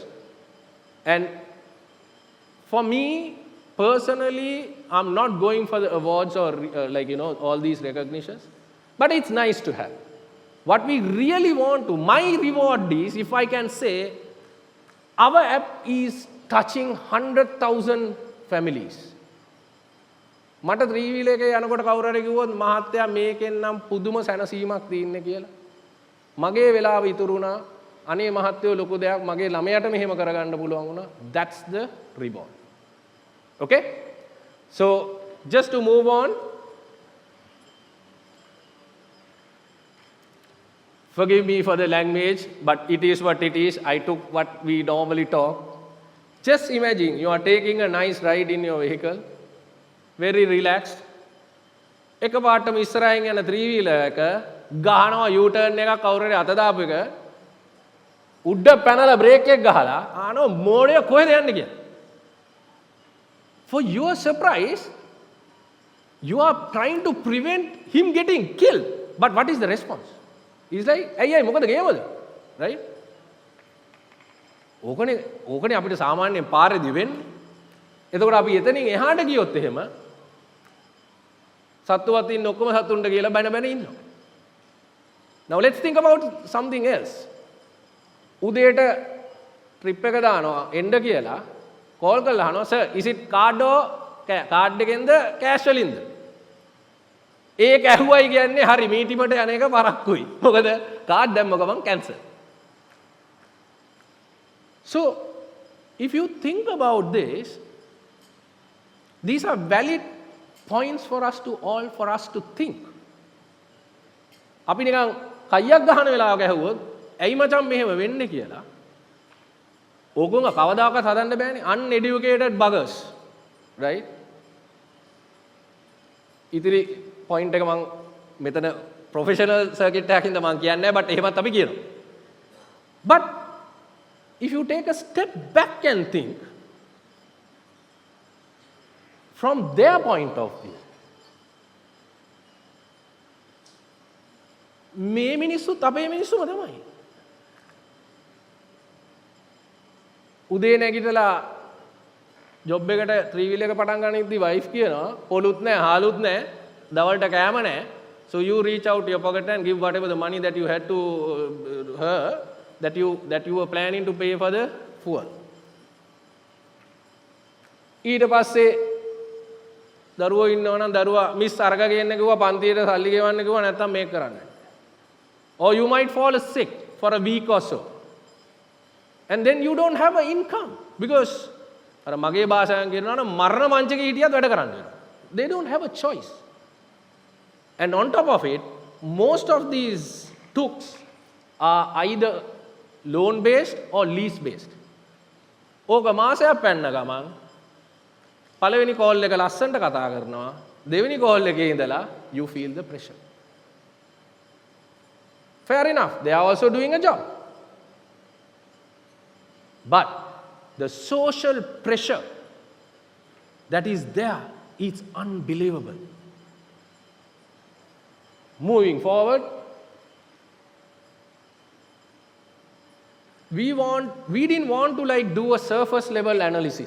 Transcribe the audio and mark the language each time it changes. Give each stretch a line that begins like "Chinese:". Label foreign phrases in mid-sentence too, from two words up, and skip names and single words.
English: And for me, personally, I'm not going for the awards or all these recognitions, but it's nice to have. What we really want to, my reward is, if I can say, our app is touching 100,000 families.
Sinhala: මට ත්‍රිවිල් එකේ යනකොට කවුරු හරි කිව්වොත් මහත්තයා මේකෙන් නම් පුදුම සැනසීමක් තියෙන්නේ කියලා. මගේ වෙලාව ඉතුරු වුණා. අනේ මහත්තයෝ ලොකු දෙයක් මගේ ළමයට මෙහෙම කරගන්න පුළුවන් වුණා.
English: That's the reward. Okay? So just to move on. Forgive me for the language, but it is what it is. I took what we normally talk. Just imagine you are taking a nice ride in your vehicle. Very relaxed.
Sinhala: එකපාරටම ඉස්සරහින් යන ත්‍රිවිලර් එක ගහනවා U-turn එකක් කවුරු හරි අත දාපු එක උඩ පැනලා බ්‍රේක් එක ගහලා ආනෝ මෝඩය කොහෙද යන්නේ කියලා.
English: For your surprise, you are trying to prevent him getting killed. But what is the response? He's like,
Sinhala: "Hey, මොකද ගේමද?" Right? ඕකනේ අපිට සාමාන්‍යයෙන් පාරේදී වෙන්නේ. එතකොට අපි එතනින් එහාට ගියොත් එහෙම සත්තුවත් ඉන්න ඔක්කොම සතුන්ට කියලා බැන බැන ඉන්නවා.
English: Now let's think about something else.
Sinhala: උදේට ට්‍රිප් එක දානවා එන්න කියලා කෝල් කරලා අහනවා
English: sir is it card or
Sinhala: කාඩ් එකෙන්ද කෑෂ් වලින්ද? ඒක ඇහුවයි කියන්නේ හරි මීටිමට යන එක පරක්කුයි. මොකද කාඩ් දැම්ම ගමන් කැන්සල්.
English: So if you think about this, these are valid points for us to think.
Sinhala: අපි නිකන් කයියක් ගහන වෙලාවක ඇහුවොත් ඇයි මචං මෙහෙම වෙන්නේ කියලා. ඕගොල්ලෝ කවදාකවත් හදන්න බෑනේ.
English: uneducated buggers, right?
Sinhala: ඉතිරි point එක මම මෙතන
English: professional circuit
Sinhala: එකකින්ද මම කියන්නේ නැහැ, but එහෙමත් අපි කියනවා.
English: But if you take a step back and think from their point of view,
Sinhala: මේ මිනිස්සුත් අපේ මිනිස්සුම තමයි. උදේ නැගිටලා ජොබ් එකට ත්‍රිවිල් එක පටන් ගන්න ඉද්දි වයිෆ් කියනවා පොලුත් නැහැ හාලුත් නැහැ දවල්ට කෑම නැහැ.
English: So you reach out your pocket and give whatever the money that you had to her that you were planning to pay for the fuel.
Sinhala: ඊට පස්සේ දරුවෝ ඉන්නව නම් දරුවා මිස් අරග ගේන්න කිව්වා පන්තියට සල්ලි ගෙවන්න කිව්වා නැත්තම් මේක කරන්න.
English: Or you might fall sick for a week or so. And then you don't have an income because
Sinhala: අර මගේ භාෂාවෙන් කියනවා නම් මරණ මංචකේ හිටියත් වැඩ කරන්න වෙනවා.
English: They don't have a choice. And on top of it, most of these tools are either loan based or lease based.
Sinhala: ඕක මාසයක් පැන්න ගමන් පළවෙනි කෝල් එක ලස්සනට කතා කරනවා දෙවෙනි කෝල් එකේ ඉඳලා
English: you feel the pressure. Fair enough, they are also doing a job. But the social pressure that is there is unbelievable. Moving forward, we didn't want to do a surface level analysis.